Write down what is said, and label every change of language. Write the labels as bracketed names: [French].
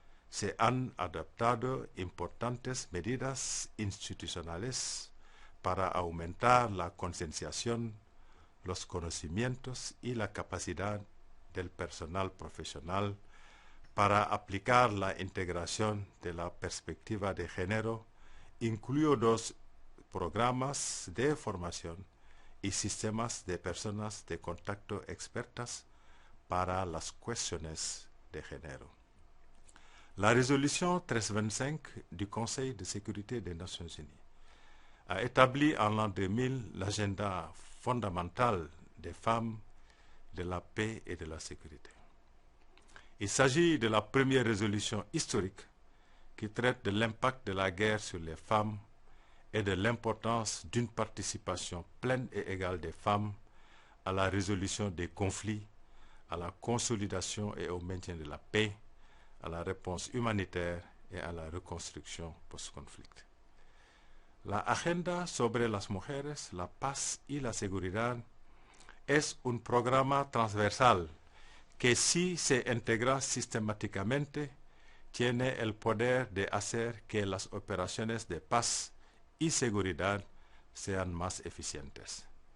[Spanish] Se han adoptado importantes medidas institucionales para aumentar la concienciación, los conocimientos y la capacidad del personal profesional para aplicar la integración de la perspectiva de género, incluidos programas de formación y sistemas de personas de contacto expertas para las cuestiones de género. [French] La résolution 1325 du Conseil de sécurité des Nations Unies a établi en l'an 2000 l'agenda fondamental des femmes, de la paix et de la sécurité. Il s'agit de la première résolution historique qui traite de l'impact de la guerre sur les femmes et de l'importance d'une participation pleine et égale des femmes à la résolution des conflits, à la consolidation et au maintien de la paix, a la réponse humanitaire et à la reconstruction post-conflicto. [Spanish] La Agenda sobre las Mujeres, la Paz y la Seguridad es un programa transversal que si se integra sistemáticamente tiene el poder de hacer que las operaciones de paz y seguridad sean más eficientes.